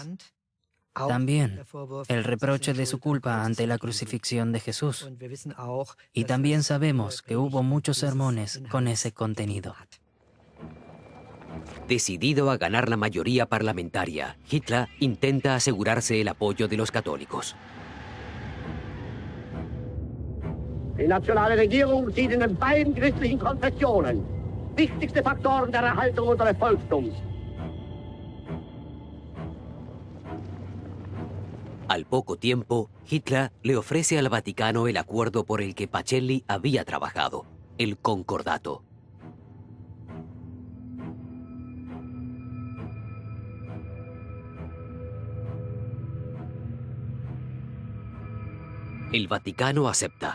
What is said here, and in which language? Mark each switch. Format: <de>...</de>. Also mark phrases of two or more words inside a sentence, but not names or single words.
<es>También el reproche de su culpa ante la crucifixión de Jesús. Y también sabemos que hubo muchos sermones con ese contenido. Decidido a ganar la mayoría parlamentaria, Hitler intenta asegurarse el apoyo de los católicos.</es> <de>Die nationale Regierung sieht in den beiden christlichen Konfessionen wichtigste Faktoren der Erhaltung unseres Volkstums.</de> <es>Al poco tiempo, Hitler le ofrece al Vaticano el acuerdo por el que Pacelli había trabajado, el Concordato. El Vaticano acepta.</es>